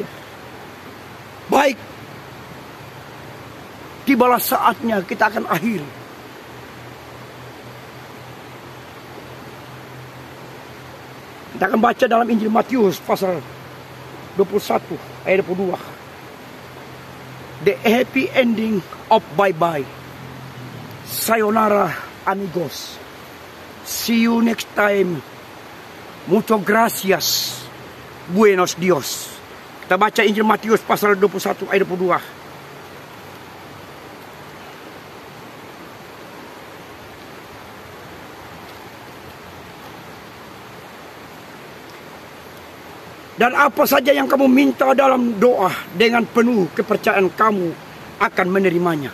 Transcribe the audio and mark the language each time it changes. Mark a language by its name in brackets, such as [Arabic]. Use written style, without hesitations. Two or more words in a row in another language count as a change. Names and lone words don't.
[Indonesian] Baik, tibalah saatnya kita akan akhiri. Kita akan baca dalam Injil Matius pasal 21 ayat 22. [English] The happy ending of bye-bye. [Spanish] Sayonara amigos. [English] See you next time. [Spanish] Muchas gracias. Buenos Dios. [Indonesian] Kita baca Injil Matius pasal 21 ayat 22. Dan apa saja yang kamu minta dalam doa, dengan penuh kepercayaan kamu akan menerimanya.